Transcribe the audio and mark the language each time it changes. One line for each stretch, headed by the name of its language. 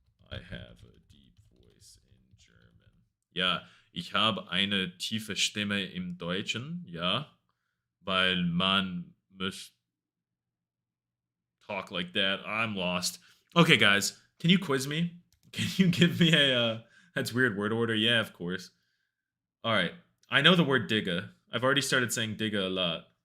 English: I have a deep voice in German.
German: Ja, ich habe eine tiefe Stimme im Deutschen, ja, weil man muss
English: talk like that. I'm lost. Okay, guys, can you quiz me? Can you give me a that's weird word order? Yeah, of course. All right, I know the word digga. I've already started saying digga a lot.